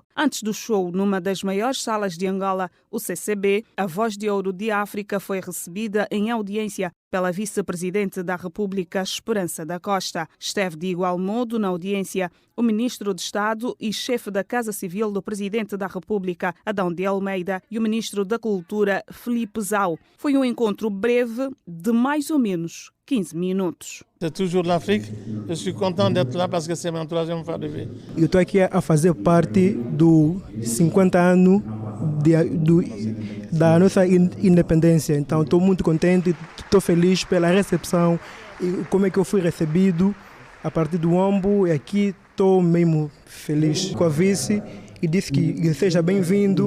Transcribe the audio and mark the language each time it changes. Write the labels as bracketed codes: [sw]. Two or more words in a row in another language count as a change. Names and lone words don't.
[pt] Antes do show, numa das maiores salas de Angola, o CCB, a Voz de Ouro de África foi recebida em audiência pela vice-presidente da República, Esperança da Costa. Esteve de igual modo na audiência o ministro de Estado e chefe da Casa Civil do presidente da República, Adão de Almeida, e o ministro da Cultura, Filipe Zau. Foi um encontro breve de mais ou menos 15 minutos. [fr] C'est toujours l'Afrique. Je suis content d'être là parce que c'est ma 3e fois de vie. [pt] Eu estou aqui a fazer parte do 50 anos da nossa independência. Então estou muito contente, estou feliz pela recepção e como é que eu fui recebido a partir do Ombo. E aqui estou mesmo feliz com a vice e disse que seja bem-vindo.